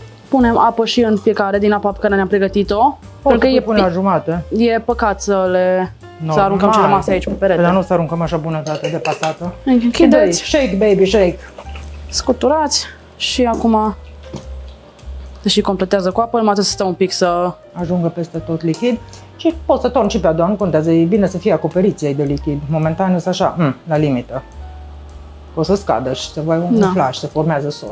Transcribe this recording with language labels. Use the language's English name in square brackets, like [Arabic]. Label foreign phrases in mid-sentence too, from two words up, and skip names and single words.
[Romanian] Punem apă și în fiecare din apa pe care ne-am pregătit-o. Pentru că pune la jumătate. e păcat să Normal. aruncăm ce rămase aici pe perete. Dar nu să aruncăm așa bunătate de pasată. Închideți, [English] Shake, baby, shake. [Romanian] scuturați și acum se și completează cu apă, numai trebuie să stă un pic să... Ajungă peste tot lichid. Și poți să torni și pe a doua, nu contează, e bine să fie acoperiți ei de lichid. Momentan este așa, la limită. O să scadă și se va umfla și se formează sos.